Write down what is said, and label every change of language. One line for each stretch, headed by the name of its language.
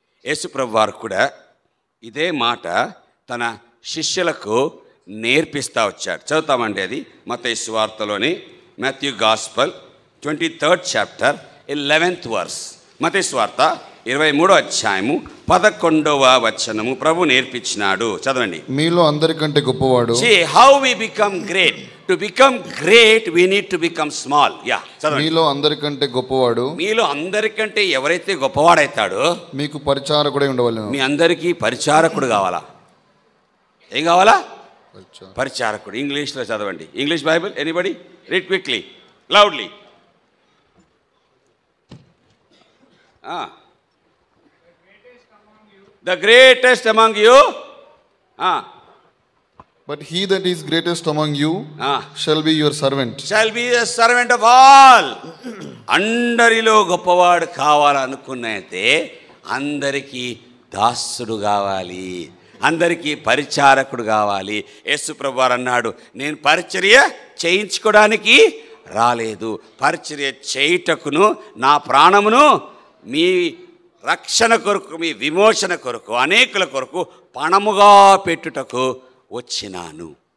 Telugu: యేసుప్రభు వారు కూడా ఇదే మాట తన శిష్యులకు నేర్పిస్తూ వచ్చాడు. చదువుతామండి, అది మత్తయి సువార్తలోని
English: Matthew gospel 23rd chapter 11th verse.
Telugu: మత్తయి సువార్త 23వ అధ్యాయము 11వ వచనము ప్రభు నేర్పించినాడు. చదవండి. మీలో అందరికంటే గొప్పవాడు.
English: See how we become great. To become great we need to become small.
Telugu: Yeah, చదవండి. మీలో అందరికంటే గొప్పవాడు. మీలో అందరికంటే ఎవరైతే గొప్పవాడైతాడో మీకు పరిచారకుడై ఉండవలెను. మీ అందరికీ పరిచారకుడు కావాలా? ఏం కావాలా? పరిచారకుడు. ఇంగ్లీష్లో చదవండి.
English: English Bible anybody? Read quickly, loudly. The greatest among you. But he that is greatest among you shall be your servant. Shall be a servant of all.
Telugu: అందరిలో గొప్పవాడు కావాలనుకున్నైతే అందరికీ దాసుడు కావాలి, అందరికీ పరిచారకుడు కావాలి. యేసు ప్రభువారు అన్నాడు, నేను పరిచర్య చేయించుకోవడానికి రాలేదు, పరిచర్య చేయుటకును నా ప్రాణమును మీ రక్షణ కొరకు, మీ విమోచన కొరకు, అనేకుల కొరకు పణముగా పెట్టుటకు వచ్చినాను.